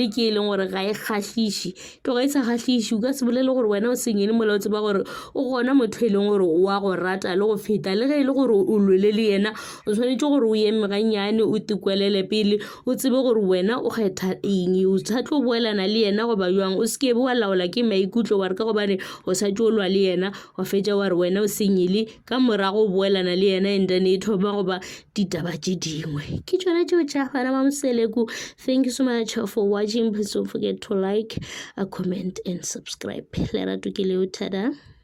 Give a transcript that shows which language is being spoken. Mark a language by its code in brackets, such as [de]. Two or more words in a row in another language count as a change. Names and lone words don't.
[nso] ke e leng gore ga e kgahliše tloga e sa kgahliše o ka se bolele gore wena o senyele mola o tseba gore o gona motho e leng gore wa go rata le go feta le ge e le gore o lwele le yena o tshwanetse gore o eme ganyane o tikwelele pele o tsebe gore wena o kgetha eng o sa tlo boelana le yena goba jwang o seke be wa laola ke maikutlo wa re ka gobane o sa tlo lwa le yena wa fetša wa re wena o senyele ka morago o boelana le yena [en] and then [nso] e thoma goba ditaba tše dingwe ke tšona tšeo tša bana ba moseleku. [en] Thank you so much for watching. Please don't forget to like, comment and subscribe. [nso] Lerato ke leo, tada.